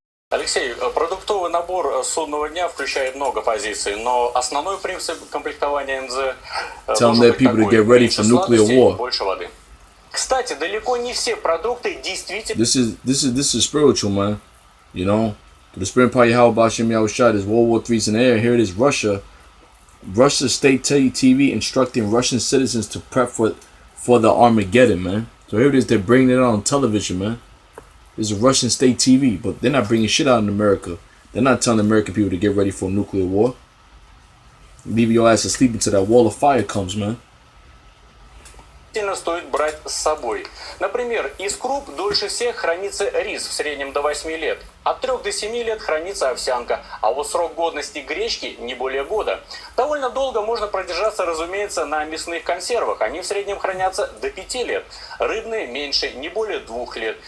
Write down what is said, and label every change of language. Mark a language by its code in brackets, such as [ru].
[ru] Алексей, продуктовый набор судного дня включает много позиций, но основной принцип комплектования НЗ [en] Telling their people to get ready for nuclear war. [ru] Больше воды. Кстати, далеко не все продукты действительно... [en] This is spiritual, man. You know? The spirit party, how about Shem Yahushua, is World War III's in the air. Here it is, Russia. Russia's state TV instructing Russian citizens to prep for the Armageddon, man. So here it is, they're bringing it on television, man. This is Russian state TV, but they're not bringing shit out in America. They're not telling American people to get ready for a nuclear war. Leave your ass asleep until that wall of fire comes, man. [ru] Стоит брать с собой. Например, из круп дольше всех хранится рис, в среднем до 8 лет. От 3 до 7 лет хранится овсянка, а вот срок годности гречки не более года. Довольно долго можно продержаться, разумеется, на мясных консервах. Они в среднем хранятся до 5 лет. Рыбные меньше, не более 2 лет.